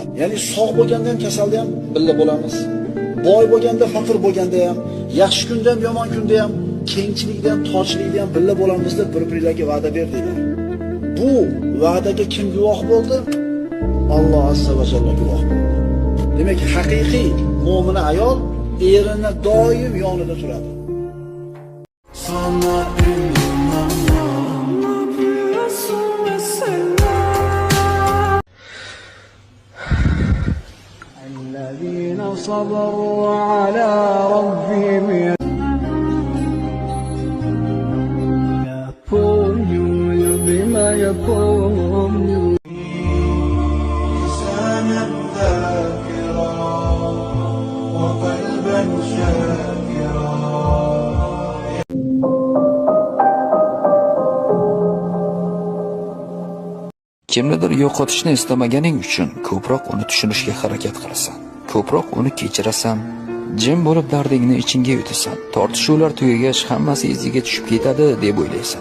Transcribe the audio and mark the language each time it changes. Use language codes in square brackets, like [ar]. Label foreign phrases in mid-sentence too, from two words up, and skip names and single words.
[uz] Ya'ni sog' bo'lganda ham, kasalda ham birga bo'lamiz. Boy bo'lganda, faqir bo'lganda ham, yaxshi kunda ham, yomon kunda ham, kengchilikda ham, torchilikda ham birga bo'lamiz deb bir-biringlarga va'da berdinglar. Bu va'daga kim guvoh bo'ldi? Alloh [ar] عز وجل [uz] guvoh bo'ldi. Demak, haqiqiy mo'mina ayol erini doim yonida turadi. [ar] الذين صبروا على ربهم يقولون بما يقولون لسانا ذاكرا وقلبا شاكرا. [uz] Kimnidir yo'qotishni istamaganing uchun ko'proq uni tushunishga harakat qilasan. Ko'proq uni kechirasan, jim bo'lib dardingni ichingga yutasan. Tortishuvlar tugagach hammasi iziga tushib ketadi deb o'ylaysan.